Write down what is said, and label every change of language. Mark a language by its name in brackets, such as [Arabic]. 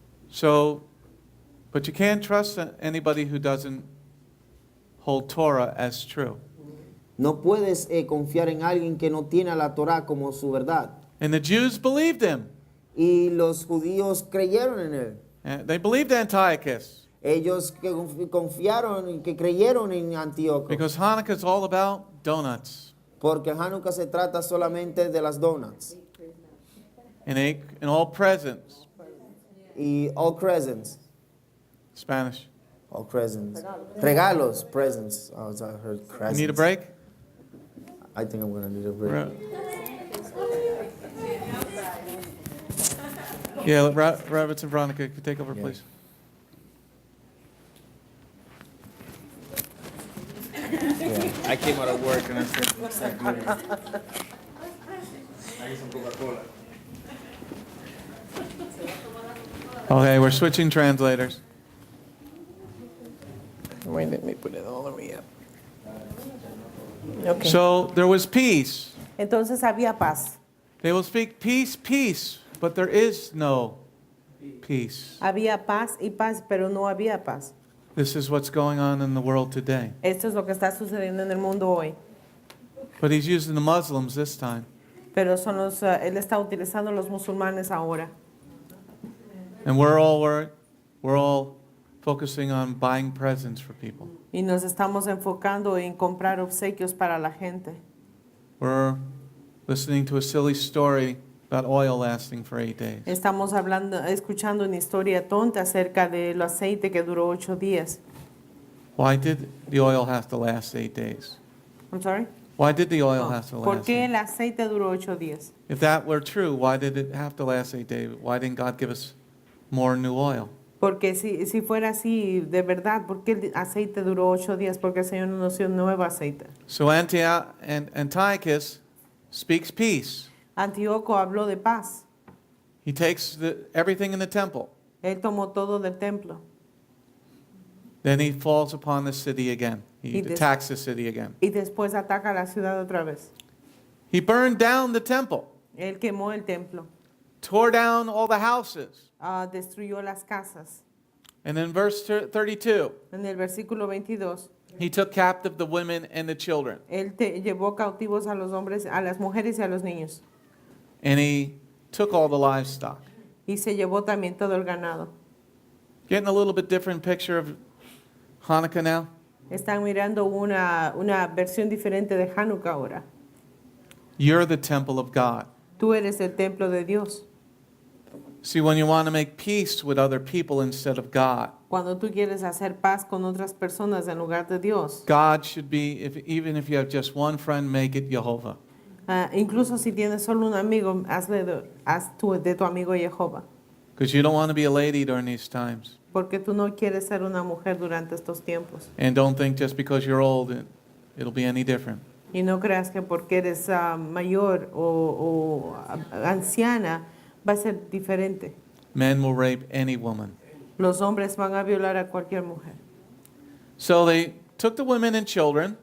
[English] So, but you can't trust anybody who doesn't hold Torah as true. [Spanish] No puedes confiar en alguien que no tiene a la Torah como su verdad. [English] And the Jews believed him. [Spanish] Y los judíos creyeron en él. [English] They believed Antiochus. [Spanish] Ellos que confiaron y que creyeron en Antíoco. [English] Because Hanukkah is all about donuts. [Spanish] Porque Hanukkah se trata solamente de las donuts. [English] And all presents. Y all presents. Spanish. All presents. Regalos. Presents. Oh, I heard presents. You need a break? I think I'm going to need a break. Yeah, Roberts and Veronica could take over, please. Yeah. I came out of work and I said, what's that good? I need some Coca-Cola. Okay, we're switching translators. Wait, let me put it all the way up. Okay. So there was peace. [Spanish] Entonces había paz. [English] They will speak peace, peace, but there is no peace. [Spanish] Había paz y paz, pero no había paz. [English] This is what's going on in the world today. [Spanish] Esto es lo que está sucediendo en el mundo hoy. [English] But he's using the Muslims this time. [Spanish] Pero él está utilizando los musulmanes ahora. [English] And we're all focusing on buying presents for people. [Spanish] Y nos estamos enfocando en comprar obsequios para la gente. [English] We're listening to a silly story about oil lasting for 8 days. [Spanish] Estamos escuchando una historia tonta acerca del aceite que duró 8 días. [English] Why did the oil have to last 8 days? I'm sorry? Why did the oil have to [Spanish] ¿Por [English] last? [Spanish] qué el aceite duró 8 días? [English] If that were true, why did it have to last 8 days? Why didn't God give us more new oil? [Spanish] Porque si fuera así, de verdad, ¿por qué el aceite duró 8 días? Porque el Señor no nos dio nuevo aceite. [English] So Antiochus speaks peace. [Spanish] Antíoco habló de paz. [English] He takes everything in the temple. [Spanish] Él tomó todo del templo. [English] Then he falls upon the city again. He [Spanish] Y des- [English] attacks the city again. [Spanish] Y después ataca la ciudad otra vez. [English] He burned down the temple, [Spanish] Él quemó el templo. [English] tore down all the houses. [Spanish] Destruyó las casas. [English] And in verse 32, [Spanish] En el versículo 22, [English] he took captive the women and the children. [Spanish] Él llevó cautivos a los hombres, a las mujeres y a los niños. [English] And he took all the livestock. [Spanish] Y se llevó también todo el ganado. [English] Getting a little bit different picture of Hanukkah now. [Spanish] Están mirando una versión diferente de Hanukkah ahora. [English] You're the temple of God. [Spanish] Tú eres el templo de Dios. [English] See, when you want to make peace with other people instead of God, [Spanish] Cuando tú quieres hacer paz con otras personas en lugar de Dios. [English] God should be, even if you have just one friend, make it Jehovah. [Spanish] Incluso si tienes solo un amigo, haz de tu amigo Jehová. [English] Because you don't want to be a lady during these times. [Spanish] Porque tú no quieres ser una mujer durante estos tiempos. [English] And don't think just because you're old, it'll be any different. [Spanish] Y no creas que porque eres mayor o anciana va a ser diferente. [English] Men will rape any woman. [Spanish] Los hombres van a violar a cualquier mujer. [English] So they took the women and children